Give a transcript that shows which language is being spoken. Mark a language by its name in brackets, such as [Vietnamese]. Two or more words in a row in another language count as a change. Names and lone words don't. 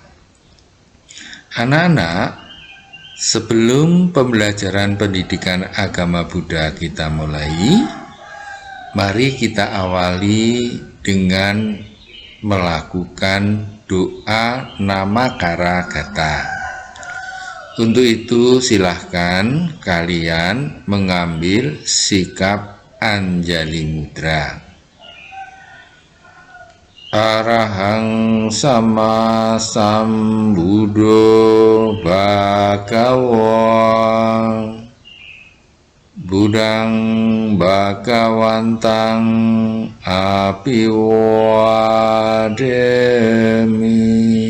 [Indonesian] Anak-anak, sebelum pembelajaran pendidikan agama Buddha kita mulai, mari kita awali dengan melakukan doa Namakara Gata. Untuk itu silahkan kalian mengambil sikap Anjali Mudra. [Pali] Arahang sama sambuddho bhagava Budang bhagawantang apiwademi.